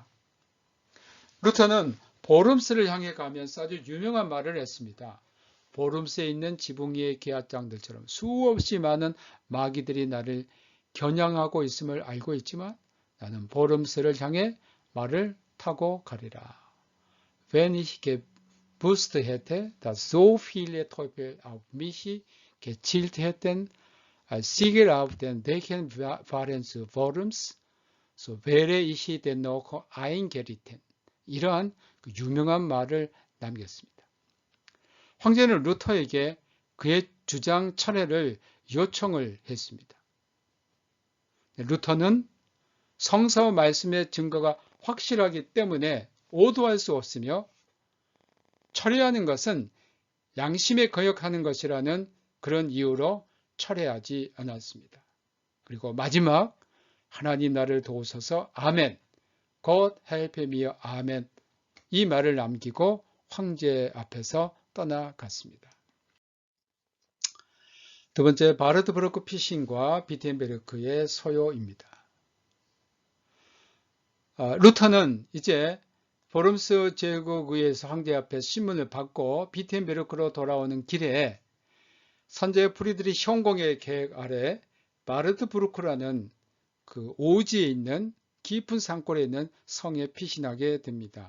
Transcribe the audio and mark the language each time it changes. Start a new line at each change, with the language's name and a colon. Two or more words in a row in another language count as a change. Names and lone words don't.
Korean: 루터는 보름스를 향해 가면서 아주 유명한 말을 했습니다. 보름스에 있는 지붕 위의 계앗장들처럼 수없이 많은 마귀들이 나를 겨냥하고 있음을 알고 있지만 나는 보름스를 향해 말을 타고 가리라.
German: Wenn ich gewusst hätte, dass so viele Teufel auf mich gezielt hätten, als Sieger auf den Dächern waren zu Worms, so wäre ich dennoch eingeritten.
Korean: 이러한 그 유명한 말을 남겼습니다. 황제는 루터에게 그의 주장 철회를 요청을 했습니다. 루터는 성서 말씀의 증거가 확실하기 때문에 오도할 수 없으며 철회하는 것은 양심에 거역하는 것이라는 그런 이유로 철회하지 않았습니다. 그리고 마지막 하나님 나를 도우소서 아멘
English: God help me
Korean: 아멘 이 말을 남기고 황제 앞에서 떠나갔습니다. 두 번째, 바르트브루크 피신과 비텐베르크의 소요입니다. 루터는 이제 보름스 제국의회에서 황제 앞에 신문을 받고 비텐베르크로 돌아오는 길에 선제 프리드리히 형공의 계획 아래 바르트브루크라는 그 오지에 있는 깊은 산골에 있는 성에 피신하게 됩니다.